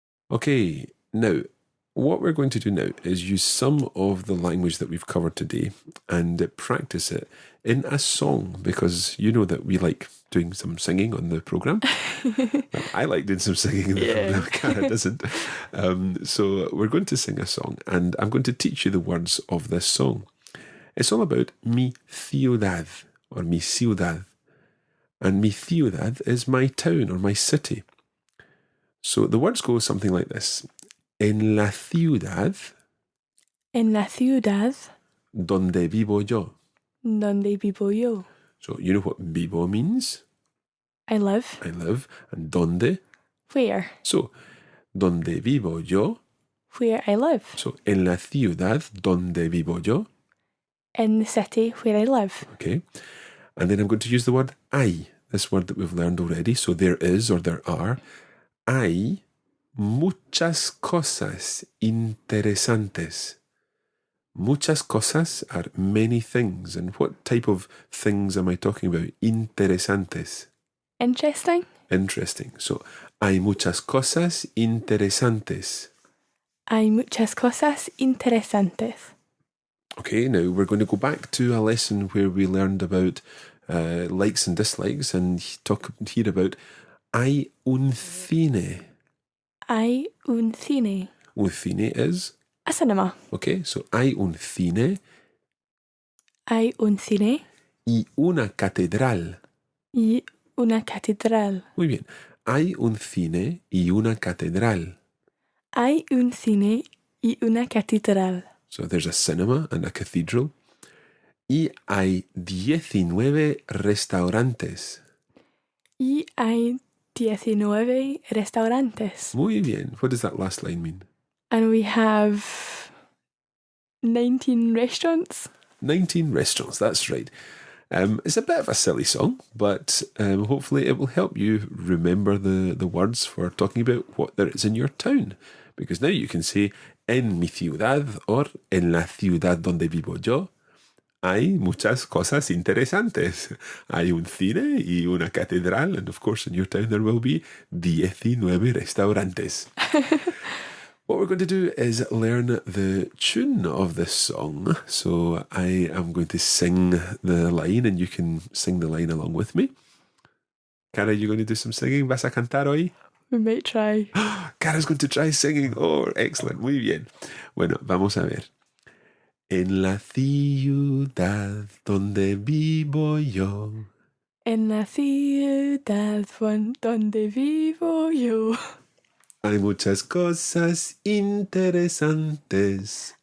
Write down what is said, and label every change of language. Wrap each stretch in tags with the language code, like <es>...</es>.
<en>Okay, now, what we're going to do now is use some of the language that we've covered today and practice it in a song, because you know that we like doing some singing on the program. I like doing some singing in the program. Cara doesn't. So we're going to sing a song, and I'm going to teach you the words of this song. It's all about</en> <es>mi ciudad,</es> <en>or mi ciudad. And</en> <es>mi ciudad</es> <en>is my town, or my city. So the words go something like this.</en> <es>En la ciudad. En la ciudad. Donde vivo yo. Donde vivo yo.</es> <en>So you know what vivo means? I live. I live. And donde? Where?</en> <es>So, donde vivo yo.</es> <en>Where I live.</en> <es>So, en la ciudad donde vivo yo.</es> <en>In the city where I live. Okay. And then I'm going to use the word hay, this word that we've learned already. So there is or there are.</en> <es>Hay muchas cosas interesantes. Muchas cosas</es> <en>are many things. And what type of things am I talking about?</en> <es>Interesantes.</es> <en>Interesting. Interesting.</en> <es>So, hay muchas cosas interesantes. Hay muchas cosas interesantes.</es> <en>Okay, now we're going to go back to a lesson where we learned about likes and dislikes and talk here about</en> <es>hay un cine. Hay un cine. Un cine is?</es> <en>A cinema. Okay, so</en> <es>hay un cine. Hay un cine. Y una catedral. Y una catedral. Muy bien. Hay un cine y una catedral. Hay un cine y una catedral.</es> <en>So there's a cinema and a cathedral.</en> <es>Y hay 19 restaurantes. Y hay 19 restaurantes. Muy bien.</es> <en>What does that last line mean? And we have 19 restaurants. 19 restaurants, that's right. It's a bit of a silly song, but hopefully it will help you remember the words for talking about what there is in your town. Because now you can say,</en> <es>en mi ciudad or en la ciudad donde vivo yo, hay muchas cosas interesantes. Hay un cine y una catedral,</es> <en>and of course in your town there will be 19 restaurantes. What we're going to do is learn the tune of this song. So I am going to sing the line and you can sing the line along with me. Cara, you going to do some singing?</en> <es>¿Vas a cantar hoy?</es> <en>We might try. Cara's going to try singing. Oh, excellent.</en> <es>Muy bien. Bueno, vamos a ver. En la ciudad donde vivo yo. En la ciudad donde vivo yo. Hay muchas cosas interesantes.</es>